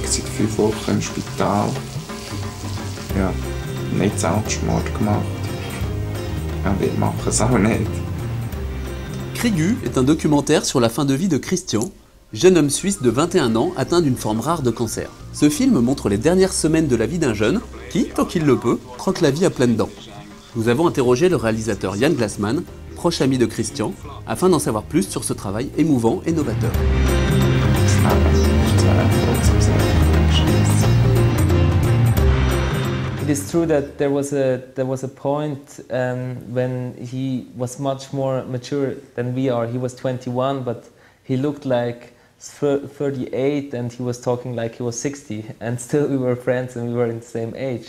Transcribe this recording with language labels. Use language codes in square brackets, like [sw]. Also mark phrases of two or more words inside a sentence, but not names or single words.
[de] seit 5 Wochen im Spital. Ja, nicht Selbstmord gemacht. Aber ich mache es auch nicht. [fr] Chrigu est un documentaire sur la fin de vie de Christian, jeune homme suisse de 21 ans atteint d'une forme rare de cancer. Ce film montre les dernières semaines de la vie d'un jeune qui, tant qu'il le peut, croque la vie à pleine dents. Nous avons interrogé le réalisateur Jan Gassmann, proche ami de Christian, afin d'en savoir plus sur ce travail émouvant et novateur. [en] It is true that there was a point when he was much more mature than we are. He was 21, but he looked like 38, and he was talking like he was 60, and still we were friends and we were in the same age.